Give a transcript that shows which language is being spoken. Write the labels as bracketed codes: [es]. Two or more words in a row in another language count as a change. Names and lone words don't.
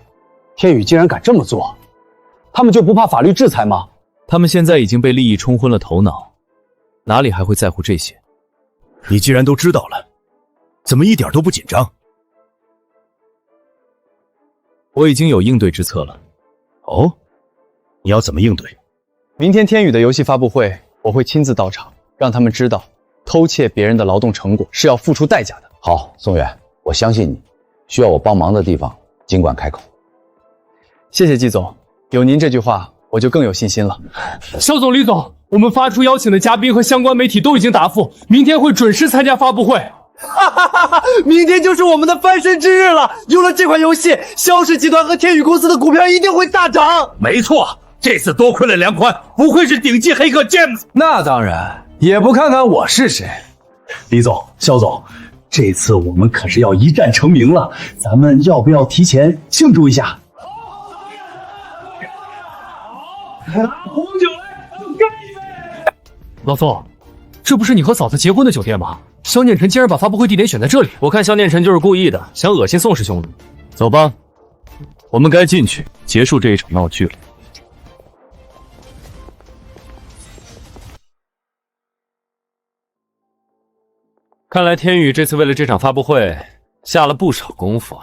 [zh] 天宇竟然敢这么做，他们就不怕法律制裁吗？他们现在已经被利益冲昏了头脑，哪里还会在乎这些？你既然都知道了，怎么一点都不紧张？我已經有應對之策了。哦，你要怎麼應對？明天天宇的遊戲發布會，我會親自到場，讓他們知道偷竊別人的勞動成果是要付出代價的。好，宋遠，我相信你，需要我幫忙的地方儘管開口。謝謝季總，有您這句話，我就更有信心了。肖總、李總，我們發出邀請的嘉賓和相關媒體都已經答覆，明天會準時參加發布會。明天就是我們的翻身之日了！有了這款遊戲，蕭氏集團和天宇公司的股票一定會大漲。沒錯，這次多虧了梁寬，不愧是頂級黑客 James。那當然，也不看看我是誰。李總、肖總，這次我們可是要一戰成名了，咱們要不要提前慶祝一下？紅酒來，乾一杯！老宋，這不是你和嫂子結婚的酒店嗎？蕭念晨竟然把發布會地點選在這裡，我看蕭念晨就是故意的，想惡心宋師兄的。走吧，我們該進去結束這一場鬧劇了。看來天宇這次為了這場發布會下了不少功夫啊。